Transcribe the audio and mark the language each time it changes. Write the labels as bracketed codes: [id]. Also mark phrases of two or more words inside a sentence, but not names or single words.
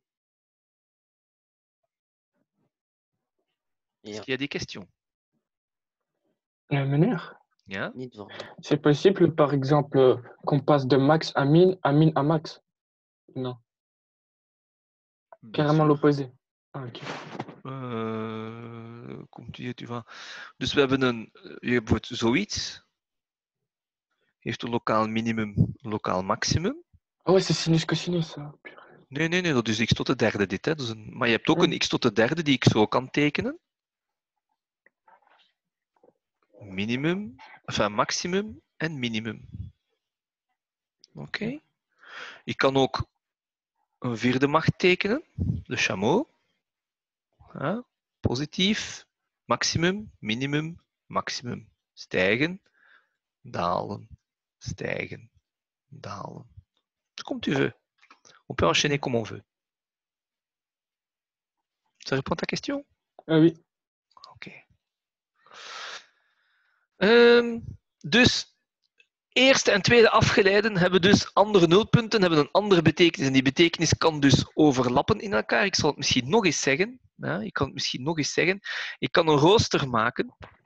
[fr] Est-ce qu'il y a des questions? [nl] Meneer, Ja? [fr] c'est possible, par exemple, qu'on passe de max à min à max? Non. Carrément l'opposé. Ah, ok. [nl] Komt u van. Dus we hebben je hebt zoiets. Heeft een lokaal minimum, een lokaal maximum. [fr] Oh, c'est sinus cosinus. [nl] Nee, dat is x tot de derde dit. Hè. Dus maar je hebt ook een x tot de derde die ik zo kan tekenen. Minimum, enfin maximum en minimum. Oké. Ik kan ook een vierde macht tekenen, de chameau. Ja. Positief, maximum, minimum, maximum. Stijgen, dalen, stijgen, dalen. [fr] Comme tu veux. On peut enchaîner comme on veut. Ça répond à ta question? Oui. [nl] Oké. Dus eerste en tweede afgeleiden hebben dus andere nulpunten, hebben een andere betekenis. En die betekenis kan dus overlappen in elkaar. Ik zal het misschien nog eens zeggen. Ja, ik kan een rooster maken.